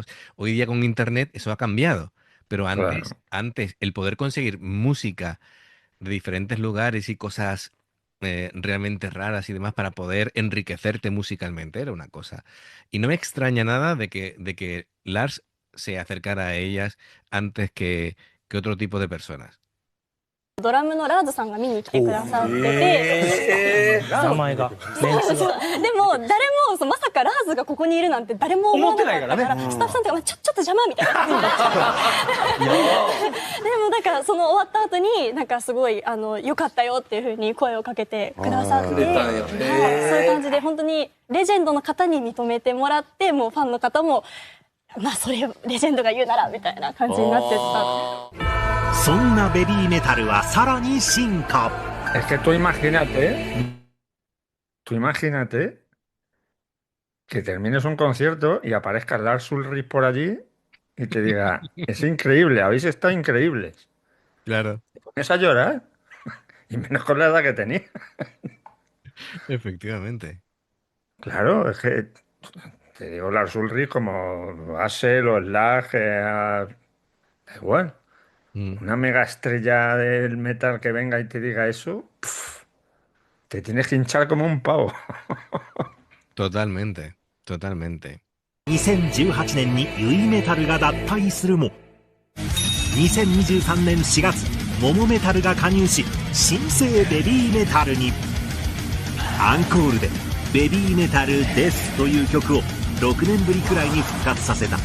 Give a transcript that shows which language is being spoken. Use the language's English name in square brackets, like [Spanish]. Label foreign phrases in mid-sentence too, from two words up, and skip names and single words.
[Spanish] Hoy día con internet eso ha cambiado, pero antes el poder conseguir música de diferentes lugares y cosas realmente raras y demás para poder enriquecerte musicalmente era una cosa. Y no me extraña nada de que Lars se acercara a ellas antes que otro tipo de personas. [Japanese] ドラムのラーズさんが見に来てくださってて、名前がメンツがでも誰もまさかラーズがここにいるなんて誰も思わなかったから、スタッフさんとかちょっと邪魔みたいな感じになっちゃってでもなんかその終わった後になんかすごい良かったよっていう風に声をかけてくださって、そういう感じで本当にレジェンドの方に認めてもらって、もうファンの方もまあそれレジェンドが言うならみたいな感じになってた。そんなベビーメタルはさらに進化。 [Spanish] Es que tú imagínate que termines un concierto y aparezca Lars Ulrich por allí y te diga, es increíble, habéis estado increíbles. Claro. Te pones a llorar, y menos con la edad que tenía. Efectivamente. Claro, es que te digo Lars Ulrich como Axel o Slag, da igual. Una mega estrella del metal que venga y te diga eso, te tienes que hinchar como un pavo. Totalmente, totalmente. [Japanese] 2018 年にユイメタルが脱退するも、2023年4月、モモメタルが加入し、新生ベビーメタルに。アンコールでベビーメタルですという曲を6年ぶりくらいに復活させた。